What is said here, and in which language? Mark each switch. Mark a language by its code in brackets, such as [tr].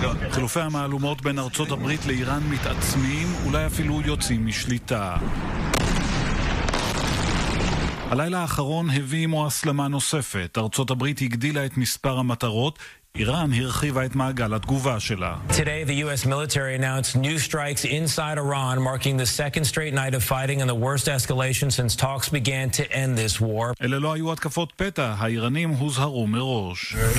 [he] חילופי המעלומות בין ארצות הברית לאיראן מתעצמים, אולי אפילו יוצאים משליטה. הלילה האחרון הביא עמו הסלמה נוספת. ארצות הברית הגדילה את מספר המטרות, איראן הרחיבה את מעגל התגובה שלה. [en] Today the US military announced new strikes inside Iran, marking the second straight night of fighting and the worst escalation since talks began to end this war. [he] אלה לא היו התקפות פתע, האיראנים הוזהרו מראש.